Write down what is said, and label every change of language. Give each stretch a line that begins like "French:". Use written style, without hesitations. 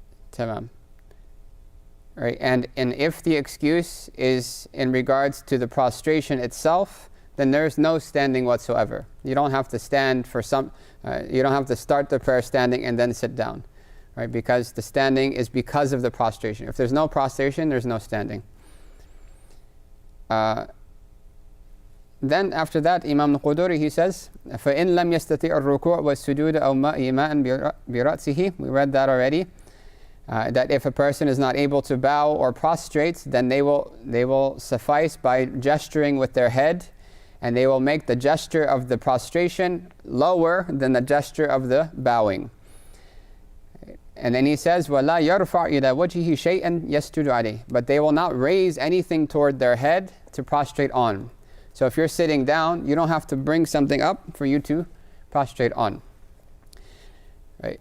English: Tamam. Right, and if the excuse is in regards to the prostration itself, then there's no standing whatsoever. You don't have to stand for you don't have to start the prayer standing and then sit down, right? Because the standing is because of the prostration. If there's no prostration, there's no standing. Then after that, Imam Quduri, he says,
Arabic: فَإِن لَمْ يَسْتَطِعُ الرُّكُوعَ وَالسُّجُودَ أَوْ مَاءً بِرَأْسِهِ.
English: We read that already. That if a person is not able to bow or prostrate, then they will suffice by gesturing with their head, and they will make the gesture of the prostration lower than the gesture of the bowing. And then he says,
Arabic: وَلَا يَرْفَعْ إِلَى وَجْهِهِ شَيْئًا يَسْجُدُ عَلَيْهِ.
English: But they will not raise anything toward their head to prostrate on. So if you're sitting down, you don't have to bring something up for you to prostrate on. Right?